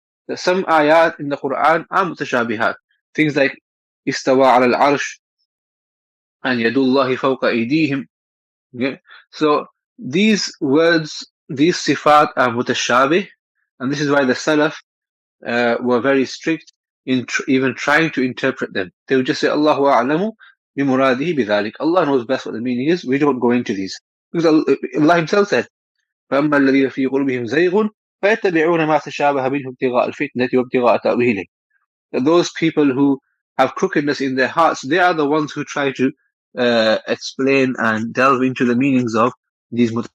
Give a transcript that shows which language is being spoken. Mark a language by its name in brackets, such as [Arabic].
[English] That some ayat in the Quran are mutashabihat. Things like istawa ala al-arsh and yadullahi fawqa aydihim. Okay? So these words, these sifat are mutashabih, and this is why the Salaf were very strict in even trying to interpret them. They would just say, [Arabic] Allahu a'lamu bimuradihi bidhalik. [English] Allah knows best what the meaning is. We don't go into these. Because Allah Himself said, [Arabic] فَأَمَّا الَّذِينَ فِي قُلُوبِهِمْ زَيْغٌ فَيَتَّبِعُونَ مَا تَشَابَهَ مِنْهُ ابْتِغَاءَ الْفِتْنَةِ وَابْتِغَاءَ تَأْوِيلِهِ. [English] Those people who have crookedness in their hearts, they are the ones who try to explain and delve into the meanings of these